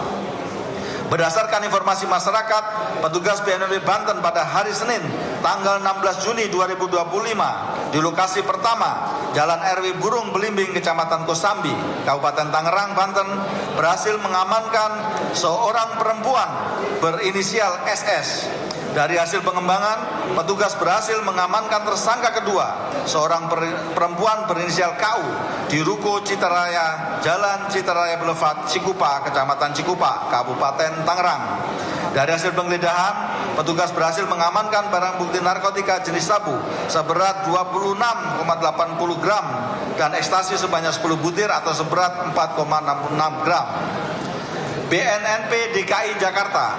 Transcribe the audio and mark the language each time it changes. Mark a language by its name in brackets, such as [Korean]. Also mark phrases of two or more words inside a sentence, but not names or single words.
[Indonesian] Berdasarkan informasi masyarakat, petugas BNNP Banten pada hari Senin, tanggal 16 Juni 2025, di lokasi pertama, Jalan RW Burung Belimbing, Kecamatan Kosambi, Kabupaten Tangerang, Banten, berhasil mengamankan seorang perempuan berinisial SS. Dari hasil pengembangan, petugas berhasil mengamankan tersangka kedua, seorang perempuan berinisial KU di Ruko Citaraya, Jalan Citaraya Boulevard, Cikupa, Kecamatan Cikupa, Kabupaten Tangerang. Dari hasil penggeledahan, petugas berhasil mengamankan barang bukti narkotika jenis sabu seberat 26,80 gram dan ekstasi sebanyak 10 butir atau seberat 4,66 gram. BNNP DKI Jakarta.